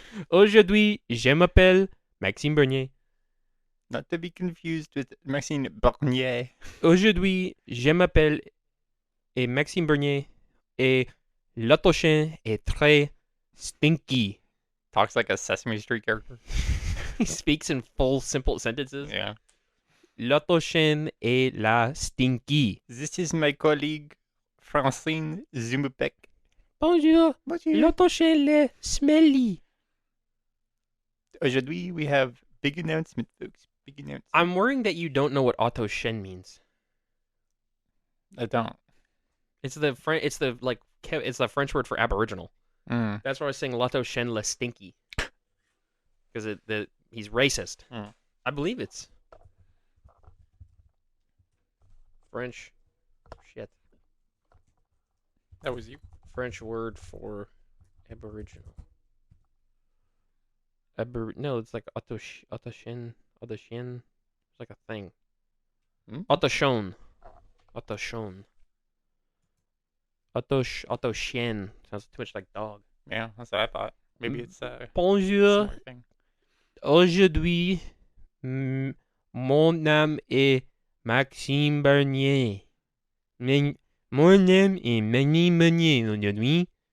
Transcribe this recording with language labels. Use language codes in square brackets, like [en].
[fr] Aujourd'hui, je m'appelle Maxime Bernier. [en] Not to be confused with Maxime Bernier. [fr] Aujourd'hui, je m'appelle Maxime Bernier et l'autre chien est très stinky. [en] Talks like a Sesame Street character. He speaks in full, simple sentences. Yeah. [fr] L'autre chien est la stinky. [en] This is my colleague, Francine Zumupek. [fr] Bonjour. Bonjour. L'autre chien est smelly. Aujourd'hui, [en] we have big announcement, folks. Big announcement. I'm worrying that you don't know what auto shen means. I don't. It's the French word for aboriginal. Mm. That's why I was saying [fr] l'auto shen le stinky. [en] Because he's racist. Mm. I believe it's French. Shit. That was you. French word for aboriginal. No, it's like autochien. It's like a thing. Hmm? Autochon. Autochien. Sounds too much like dog. Yeah, that's what I thought. Maybe it's a [fr] Bonjour. [en] similar thing. [fr] Aujourd'hui, mon nom est Maxime Bernier. Mon nom est Maxime Bernier aujourd'hui.